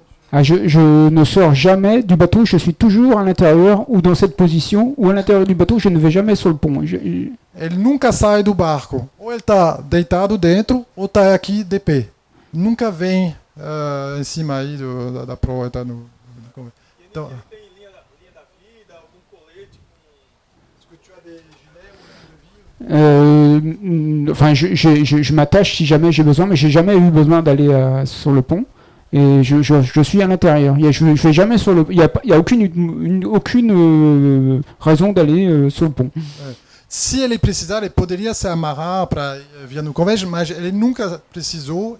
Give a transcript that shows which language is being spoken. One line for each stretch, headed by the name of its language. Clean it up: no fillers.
French: Ah, je ne sors jamais du bateau, je suis toujours à l'intérieur ou dans cette position, ou à l'intérieur du bateau, je ne vais jamais sur le pont.
Portuguese: Ele nunca sai do barco. Ou ele está deitado dentro, ou está aqui de pé. Nunca vem em cima aí da proa. Tá no, então, Tem linha da vida, algum colete com...
French: Est-ce que tu as des gilets ou de vie? Enfin, je m'attache si jamais j'ai besoin, mais j'ai jamais eu besoin d'aller sur le pont. Et je suis à l'intérieur. Je vais jamais sur le. Il y a aucune raison d'aller sur le pont.
Portuguese: Se ele precisar, ele poderia se amarrar para vir no convés, mas ele nunca precisou.